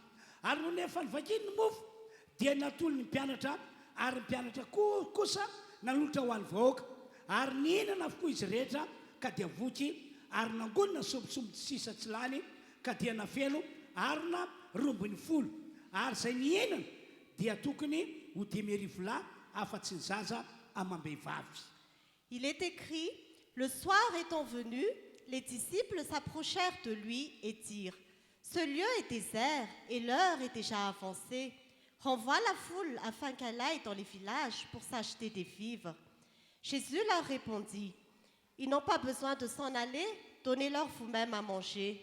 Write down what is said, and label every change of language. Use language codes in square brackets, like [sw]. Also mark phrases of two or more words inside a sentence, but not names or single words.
[mg] Ary no nefa nivakiny ny mofo dia natolo ny mpianatra ary ny mpianatra kosa nanolotra ho an'ny vahoaka ary nihinana avokoa izy rehetra ka dia voky ary nangonina sombisomby sisa tsy lany ka dia nafeno arina 12 ary izay nihinana dia tokony ho 10,000 lahy afa-tsy ny zaza amam-behivavy. [fr] Il est écrit, le soir étant venu, les disciples s'approchèrent de lui et dirent, ce lieu est désert et l'heure est déjà avancée. Renvoie la foule afin qu'elle aille dans les villages pour s'acheter des vivres. Jésus leur répondit, ils n'ont pas besoin de s'en aller, donnez-leur vous-même à manger.